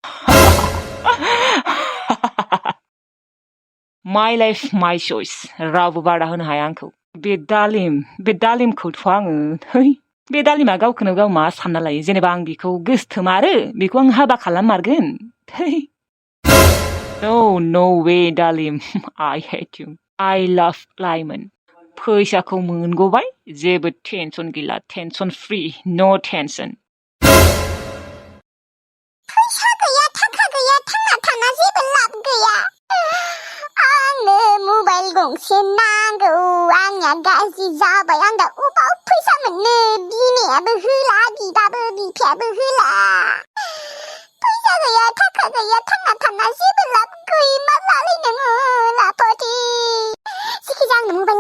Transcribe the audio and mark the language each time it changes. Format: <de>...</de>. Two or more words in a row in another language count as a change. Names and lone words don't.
<en>my life my choice</en> <brx>रावबो बादा होनो हाया आंखौ बे दालिमखौथ' आङो बे दालिमा गावखौनो गाव मा सानना लायो जेनेबा आं बेखौ गोसथोमारो बेखौ आं हाबा खालाममारगोन नो वे दालिम</brx> <en>I hate you I love</en> <brx>लाइमोन फैसाखौ मोनग'बाय जेबो टेनसन गैला</brx> <en>tension free no tension</en> <brx>फैसा गैया थाखा गैया थांना थाना जेबो लाब गैया आंनो मबाइल गंसे नांगौ आंनिया गाज्रि जाबाय आं दा अबाव फैसा मोननो बिमायाबो होला बिदाबो बिफायाबो होला फैसा गैया थाखा गैया थांना थाना जेबो लाब गैमारलालै नोङो लापथि जिखिजाया आंनो</brx>